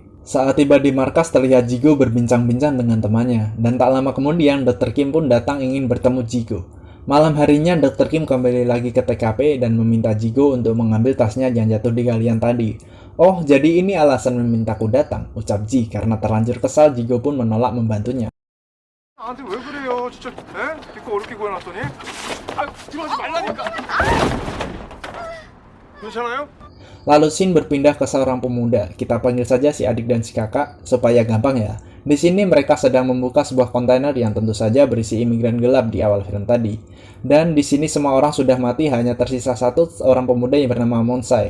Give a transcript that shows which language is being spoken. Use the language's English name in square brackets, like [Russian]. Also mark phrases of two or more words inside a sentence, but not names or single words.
[Indonesian] Saat tiba di markas, terlihat Jigo berbincang-bincang dengan temannya, dan tak lama kemudian Dr. Kim pun datang ingin bertemu Jigo. Malam harinya, Dr. Kim kembali lagi ke TKP dan meminta Jigo untuk mengambil tasnya yang jatuh di galian tadi. Oh, jadi ini alasan memintaku datang, ucap Ji, karena terlanjur kesal Jigo pun menolak membantunya. [Korean] 나한테 왜 그래요? 진짜 에? 이거 어렵게 구해놨더니? 아, 들어가지 말라니까. 괜찮아요? [Indonesian] Lalu scene berpindah ke seorang pemuda, kita panggil saja si adik dan si kakak, supaya gampang ya. Di sini mereka sedang membuka sebuah kontainer yang tentu saja berisi imigran gelap di awal film tadi. Dan di sini semua orang sudah mati, hanya tersisa satu orang pemuda yang bernama Monsai.